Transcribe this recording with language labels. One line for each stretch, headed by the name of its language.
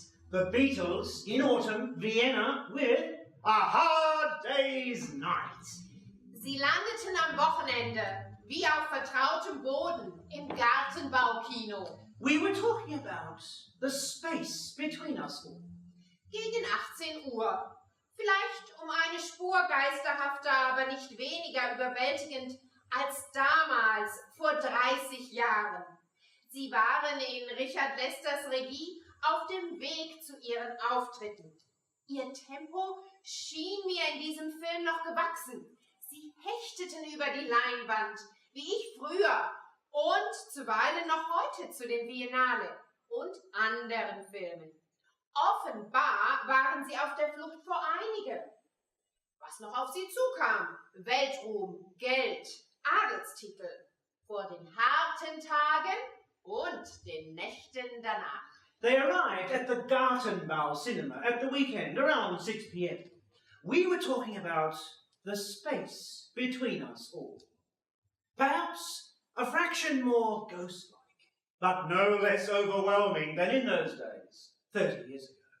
English: The Beatles in autumn, Vienna with A Hard Day's Night.
German: Sie landeten am Wochenende, wie auf vertrautem Boden, im Gartenbaukino.
English: We were talking about the space between us all.
German: Gegen 18 Uhr. Vielleicht um eine Spur geisterhafter, aber nicht weniger überwältigend als damals, vor 30 Jahren. Sie waren in Richard Lesters Regie auf dem Weg zu ihren Auftritten. Ihr Tempo schien mir in diesem Film noch gewachsen. Sie hechteten über die Leinwand, wie ich früher und zuweilen noch heute zu den Biennale und anderen Filmen. Offenbar waren sie auf der Flucht vor einige. Was noch auf sie zukam: Weltruhm, Geld, Adelstitel, vor den harten Tagen und den Nächten danach.
English: They arrived at the Gartenbau cinema at the weekend around 6 p.m. We were talking about the space between us all. Perhaps a fraction more ghost-like, but no less overwhelming than in those days, 30 years ago.